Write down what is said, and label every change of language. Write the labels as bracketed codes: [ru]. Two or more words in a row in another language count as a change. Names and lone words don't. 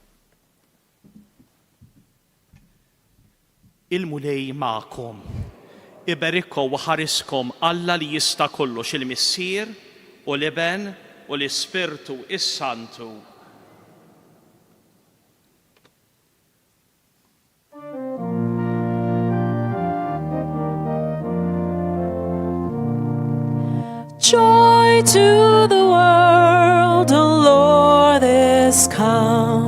[mt] Il-mulej ma'kom. iberikkom u ħariskom Alla li jista' kollox il-Missier u l-Iben u l-Ispirtu is-Santu. [en] Joy to the world, the Lord is come.